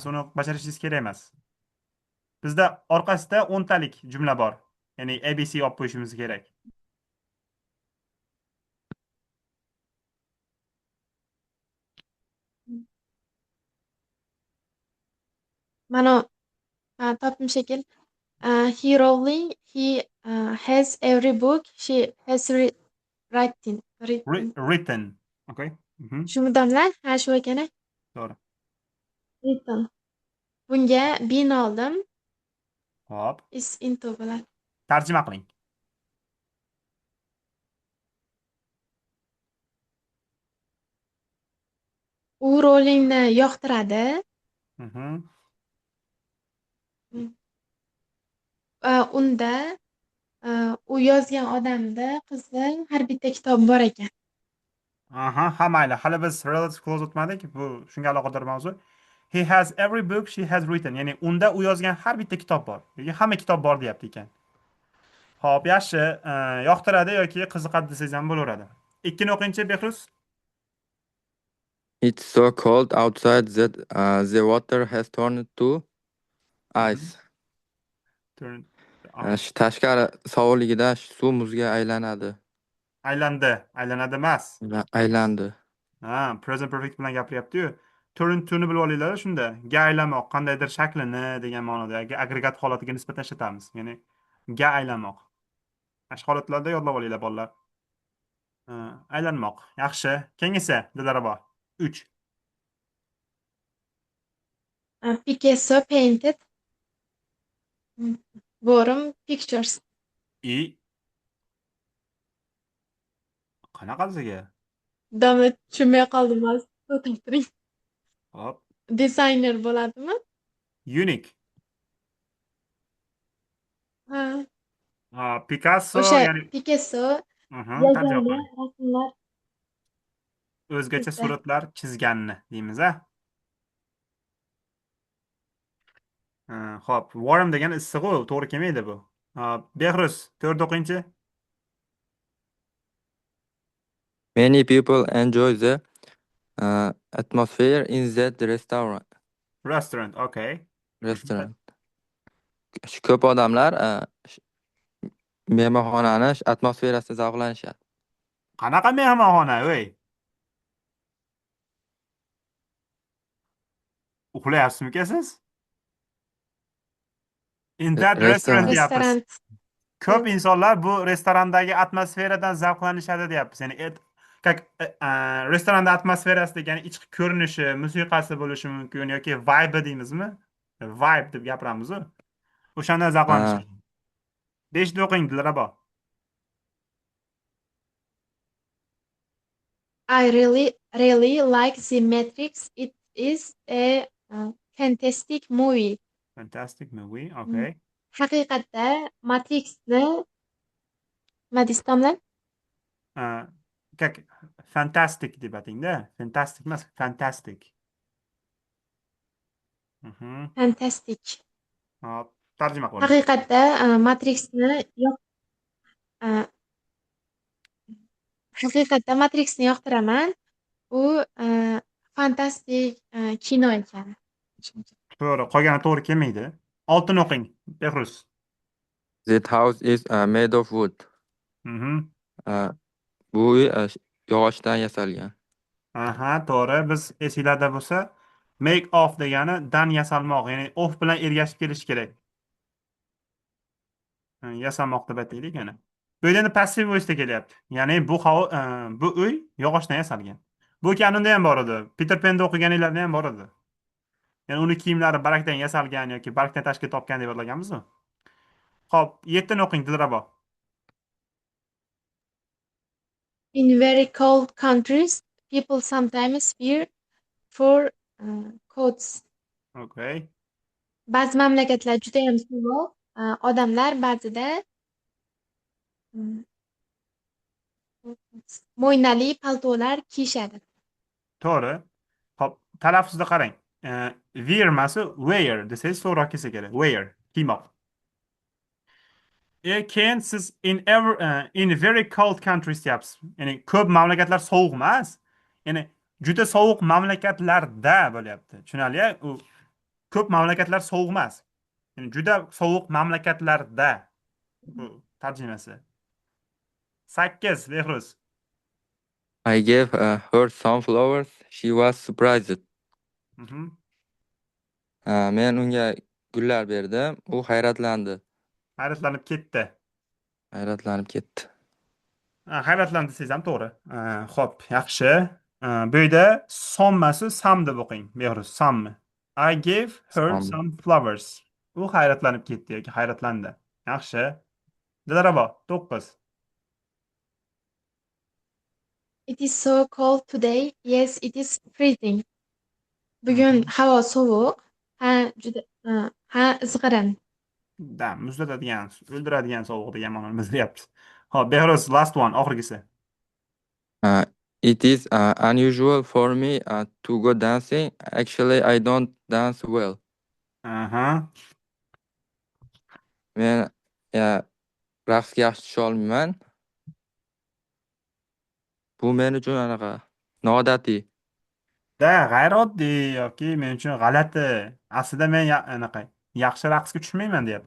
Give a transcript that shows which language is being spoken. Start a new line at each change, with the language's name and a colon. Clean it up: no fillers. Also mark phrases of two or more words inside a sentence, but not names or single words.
Uzbek: Uni bajarishingiz kerak emas. Bizda orqasida 10 talik jumla bor. Ya'ni ABC olib qo'yishimiz kerak. Mana topdim shekil.
English: He Rowling, he has every book she has written. Written. Okay.
Uzbek: Shumi domla? Ha, shu ekan. To'g'ri. Written. Bunga been oldim. Hop.
English: Is into
Uzbek: bo'ladi. Tarjima qiling. U Rowlingni yoqtiradi. Mhm. Unda u yozgan odamda qizi har bitta kitob bor ekan. Aha, ha mayli. Hali biz
English: relative clause
Uzbek: o'tmadik. Bu shunga aloqador mavzu.
English: He has every book she has written.
Uzbek: Ya'ni unda u yozgan har bitta kitob bor. Yoki hamma kitob bor deyapti ekan. Xo'p, yaxshi. Yoqtiradi yoki qiziqadi desangiz ham bo'laveradi. Ikkini o'qingchi, Behruz.
English: It's so cold outside that the water has turned to ice. Turn-
Uzbek: Tashqari sovuqligida suv muzga aylanadi. Aylandi. Aylanadi emas. Aylandi. Ha,
English: present perfect
Uzbek: bilan gapiryapti-yu. Turn to'ni bilib olinglar shunda. Ga aylanmoq, qandaydir shaklini degan ma'noda agregat holatiga nisbatan ishlatamiz. Ya'ni ga aylanmoq. Mana shu holatlarda yodlab olinglar bolalar. Aylanmoq. Yaxshi. Keyingisi, Dilrabo. 3.
English: Picasso painted Borum pictures.
Uzbek: I qanaqasiga? Domla tushunmay qoldim hozir. O'tirib turing. Hop. Designer bo'ladimi? Unique. Ha, Picasso, o'sha ya'ni Picasso tarjima yagona qiling. rasmlar O'zgacha chizdi. suratlar chizganni deymiz, a? Xo'p, warm degan issiq-ku, to'g'ri kelmaydi bu. Behruz, 4 o'qingchi.
English: Many people enjoy the atmosphere in that Restaurant, okay. restaurant.
Uzbek: Ko'p odamlar mehmonxonani atmosferasida zavqlanishadi. Qanaqa mehmonxona, o'y? Uxlayapsizmi siz?
English: In that restaurant
Uzbek: Restoran. deyapmiz. Restoran. Ko'p insonlar bu restorandagi atmosferadan zavqlanishadi deyapmiz. Ya'ni как restoranda atmosferasi degani ichki ko'rinishi, musiqasi bo'lishi mumkin yoki vibe deymizmi? Vibe deb gapiramiz-ku. O'shandan zavqlanishadi. 5 o'qing, Dilrabo.
English: I really like The Matrix. It is a fantastic movie. Fantastic movie, okay.
Uzbek: Haqiqatda Matrixni nima deysiz domla? Как fantastic deb atingda. Fantastic emas, fantastic. Fantastic. Hop, tarjima qiling. Haqiqatda Matrixni haqiqatda Matrixni yoqtiraman. U fantastik kino ekan. To'g'ri, qolgani to'g'ri kelmaydi. 6 o'qing, Behruz.
English: That house is made of wood.
Uzbek: Bu uy yog'ochdan yasalgan. Aha, to'g'ri. Biz esinglarda bo'lsa,
English: make off
Uzbek: degani dan yasalmoq, ya'ni off bilan ergashib kelish kerak. Yasamoq deb aytaylik yana. Bu yerda endi
English: passiv voice'da
Uzbek: kelyapti. Ya'ni bu uy yog'ochdan yasalgan. Bu kanunda ham bor edi. Peter Pan'da o'qiganinglarda ham bor edi. Ya'ni uni kiyimlari barakdan yasalgan yoki barakdan tashkil topgan deb yodlaganmiz-ku. Xo'p, 7 o'qing, Dilrabo.
English: In very cold countries, people sometimes wear fur coats. Okay.
Uzbek: Ba'zi mamlakatlar juda ham sovuq, odamlar ba'zida mo'ynali paltolar kiyishadi. To'g'ri. Xo'p, talaffuzda qarang. Wear emas, wear desangiz to'g'riroq kelsa kerak. Wear, kiymoq. Keyin siz
English: in very cold countries
Uzbek: deyapsiz. Ya'ni ko'p mamlakatlar sovuq emas. Ya'ni juda sovuq mamlakatlarda bo'lyapti. Tushunarli? U ko'p mamlakatlar sovuq emas. Ya'ni juda sovuq mamlakatlarda. Bu tarjimasi. 8 Behruz.
English: I gave her some flowers. She was surprised. Mhm.
Uzbek: Men unga gullar berdim. U hayratlandi. Hayratlanib ketdi. Hayratlanib ketdi. Hayratlandi desangiz ham to'g'ri. Xo'p, yaxshi. Bu yerda sommasi some deb o'qing. Behruz,
English: some. I gave her Some. some flowers.
Uzbek: U hayratlanib ketdi yoki hayratlandi. Yaxshi. Dilarabo, 9.
English: It is so cold today. Yes, it is freezing.
Uzbek: Bugun Mhm. havo sovuq. Ha, juda ha, izg'irin. Da, muzlatadigan, o'ldiradigan sovuq degan ma'noni bildiryapti. Hop, Behruz,
English: last one, oxirgisi. Uh, it is unusual for me to go dancing. Actually, I don't dance well. Aha.
Uzbek: Men raqsga yaxshi tusha olmayman. Bu men uchun anaqa noodatiy. Da, g'ayrioddiy yoki men uchun g'alati. Aslida men anaqa yaxshi raqsga tushmayman deyapti.